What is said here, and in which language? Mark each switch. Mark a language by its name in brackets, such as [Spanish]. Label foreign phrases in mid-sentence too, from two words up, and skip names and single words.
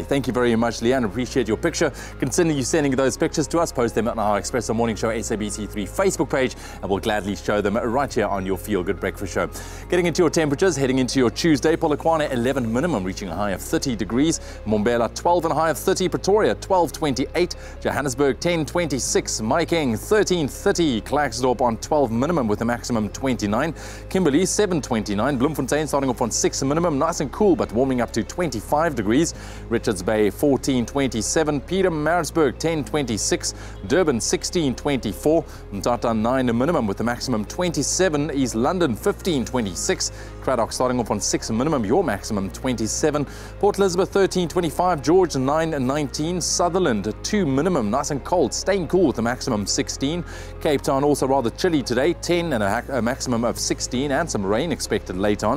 [English] Thank you very much, Leanne. Appreciate your picture. Consider you sending those pictures to us. Post them on our Expresso Morning Show SABC3 Facebook page, and we'll gladly show them right here on your Feel Good Breakfast Show. Getting into your temperatures, heading into your Tuesday, Polokwane 11 minimum, reaching a high of 30 degrees. Mbombela 12 and a high of 30. Pretoria 12.28. Johannesburg 10.26. Mahikeng 13.30. Klerksdorp on 12 minimum with a maximum 29. Kimberley 7.29. Bloemfontein starting off on 6 minimum, nice and cool but warming up to 25 degrees. Richards Bay 14.27. Pietermaritzburg 10.26. Durban 16.24. Mthatha 9 minimum with a maximum 27. East London 15.26. Cradock starting off on 6 minimum, your maximum 27. Port Elizabeth 13.25. George 9.19. Sutherland 2 minimum, nice and cold, staying cool with a maximum 16. Cape Town also rather chilly today, 10 and a maximum of 16, and some rain expected late on.